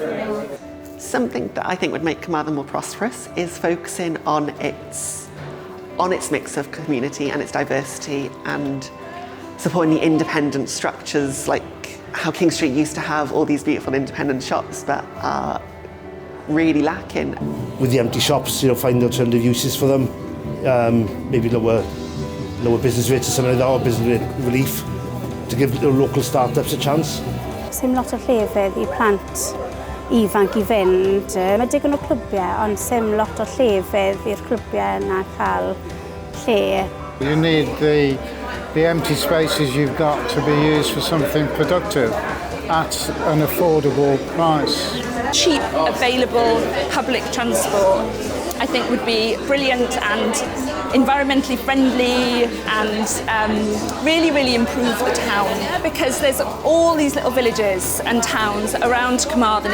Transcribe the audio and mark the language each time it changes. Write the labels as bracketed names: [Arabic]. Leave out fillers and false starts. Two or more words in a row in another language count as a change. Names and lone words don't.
[English] Something that I think would make Carmarthen more prosperous is focusing on its mix of community and its diversity and supporting the independent structures, like how King Street used to have all these beautiful independent shops that are really lacking. With the empty shops, find alternative uses for them, maybe lower business rates or something like that, or business rate relief to give local start-ups a chance. [Welsh] Sim lot o llefydd I plant ifanc I fynd. Mae digon o clwbiau, ond sim lot o llefydd i'r clwbiau yna cael lle. [English] You need the empty spaces you've got to be used for something productive at an affordable price. Cheap, available public transport, I think would be brilliant and environmentally friendly and really, really improve the town, because there's all these little villages and towns around Carmarthen.